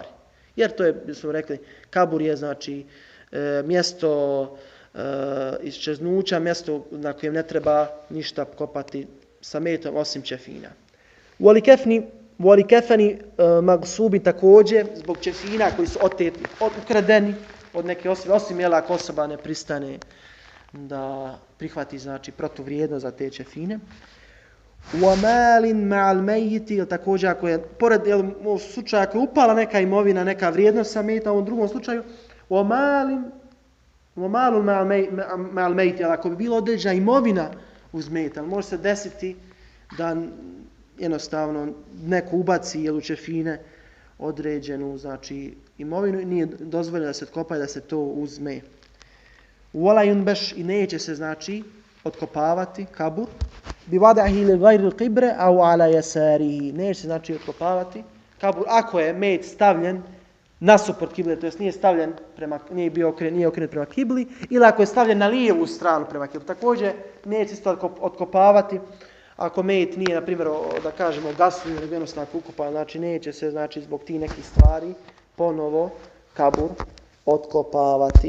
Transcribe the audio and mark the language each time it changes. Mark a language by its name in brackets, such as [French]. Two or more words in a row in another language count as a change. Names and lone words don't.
[Bosnian] Jer to je, smo rekli, kabur je, znači, mjesto iščeznuća, mjesto na kojem ne treba ništa kopati sa metom osim ćefina. [Arabic] ولكفن مغصوب [Bosnian] također, zbog ćefina koji su oteti, ukradeni od neke osobe, osim ako osoba ne pristane da prihvati, znači, protuvrijednost za te ćefine. [Arabic] وَمَالٍ مَعَ الْمَيِّتِ, [Bosnian] također ako je, pored u slučaju ako je upala neka imovina, neka vrijednost sa meta, u ovom drugom slučaju, [Arabic] وَمَالٌ مَعَ الْمَيِّتِ, [Bosnian] ako bi bila određena imovina uz meta, može se desiti da jednostavno neko ubaci u ćefine određenu, znači, imovinu i nije dozvoljeno da se otkopa i da se to uzme. [Arabic] وَلَا يُنْبَشْ, [Bosnian] i neće se, znači, otkopavati kabur, [Arabic] بِوَدَعِهِ لِغَيْرِ الْقِبْرِ أَوْ عَلَى يَسَارِهِ, [Bosnian] neće se, znači, otkopavati kabur ako je met stavljen nasuprot kibli, to jest nije stavljen nije okrenut prema kibli, ili ako je stavljen na lijevu stranu prema kibli. Također neće se to otkopavati ako mejit nije, na primjer, da kažemo gasli ili jednostavno ukopan, znači neće se, znači zbog tih nekih stvari ponovo kabur otkopavati.